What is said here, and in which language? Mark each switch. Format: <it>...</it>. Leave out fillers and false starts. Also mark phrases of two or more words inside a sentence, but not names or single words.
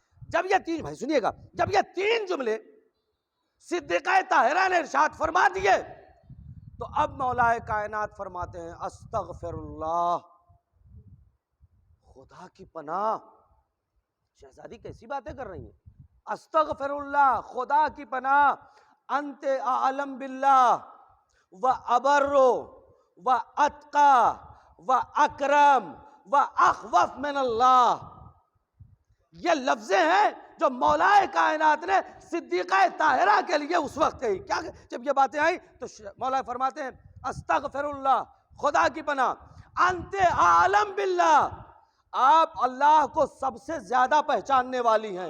<ur>جب یہ تین، بھائی سنیے گا، جب یہ تین جملے صدیقہ طاہرہ نے ارشاد فرما دیے تو اب مولا کائنات فرماتے ہیں</ur> <ar>استغفر اللہ،</ar> <ur>خدا کی پناہ۔ شہزادی کیسی باتیں کر رہی ہیں؟</ur> <ar>استغفر اللہ،</ar> <ur>خدا کی پناہ،</ur> <ar>انت اعلم باللہ و ابر و اتقی و اکرم و اخوف من اللہ۔</ar> <ur>یہ لفظیں ہیں جو مولا کائنات نے صدیقہ طاہرہ کے لیے اس وقت کہی۔ کیا جب یہ باتیں آئیں تو مولا فرماتے ہیں</ur> <ar>استغفر اللہ،</ar> <ur>خدا کی پناہ،</ur> <ar>انت اعلم باللہ،</ar> <ur>آپ اللہ کو سب سے زیادہ پہچاننے والی ہیں۔</ur>